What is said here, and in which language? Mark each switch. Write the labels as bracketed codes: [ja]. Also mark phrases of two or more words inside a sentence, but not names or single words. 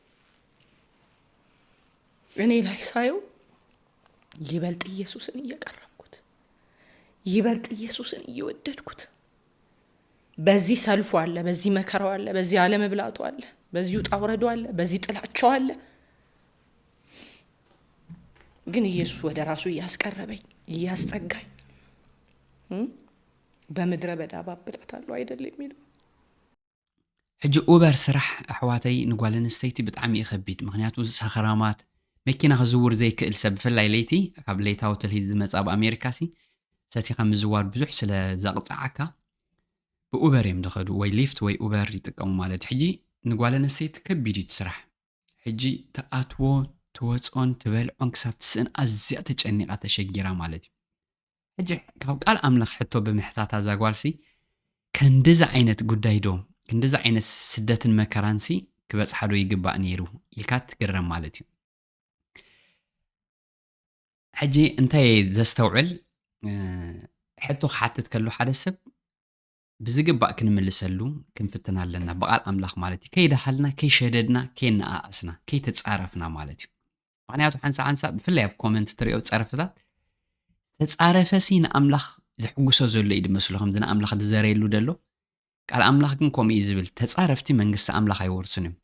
[am] እኔ ላይ ሳየው ይበልጥ ኢየሱስን እየቀረብኩት፣ ይበልጥ ኢየሱስን እየወደድኩት። በዚህ ሰልፉ አለ፣ በዚህ መከራው አለ፣ በዚህ አለመብላቱ አለ፣ በዚህ ውጣ ውረዱ አለ፣ በዚህ ጥላቻው አለ። ግን ኢየሱስ ወደ ራሱ እያስቀረበኝ እያስጠጋኝ በምድረ በዳ ባብላታለሁ አይደል የሚለው። [ti] ሕጂ ኡበር ስራሕ ኣሕዋተይ ንጓል ኣንስተይቲ ብጣዕሚ ይኸቢድ። ምክንያቱ ሰኸራማት መኪና ክዝውር ዘይክእል ሰብ ብፍላይ ለይቲ ካብ ለይታዊ ትልሂዝ ዝመፃ ብኣሜሪካ ሲ ሰቲኻ ምዝዋር ብዙሕ ስለ ዘቕፅዓካ ብኡበር እዮም ዝኸዱ፣ ወይ ሊፍት ወይ ኡበር ይጥቀሙ ማለት። ሕጂ ንጓል ኣንስተይቲ ከቢድ እዩ ስራሕ። ሕጂ ተኣትዎ ትወፅኦን ትበልዖን ክሳብ ትስእን ኣዝያ ተጨኒቓ ተሸጊራ ማለት እዩ። ሕጂ ካብ ቃል ኣምላኽ ሕቶ ብምሕታታ እዛ ጓልሲ ከንድዚ ዓይነት ጉዳይ ዶ [am] እንደዛ አይነት [ti] ስደትን መከራንሲ ክበጽሐዶ ይግባእ ነይሩ ኢልካ ትገረም ማለት እዩ። ሕጂ እንታይ ዘስተውዕል ሕቶ ክሓትት ከሎ ሓደ ሰብ ብዝግባእ ክንምልሰሉ ክንፍትና ኣለና ብቓል ኣምላኽ ማለት እዩ ከይዳሃልና ከይሸደድና ከይነኣኣስና ከይተፃረፍና ማለት እዩ ምክንያቱ ሓንሳ ብፍላይ ኣብ ኮመንት ትሪኦ ፀረፍታት ተፃረፈሲ ንኣምላኽ ዝሕጉሶ ዘሎ እዩ ድመስሎ ከምዚ ንኣምላኽ ዝዘረየሉ ደሎ ቃል ኣምላኽ ግን ከምኡ እዩ ዝብል ተፃረፍቲ መንግስቲ ኣምላኽ ኣይወርሱን እዮም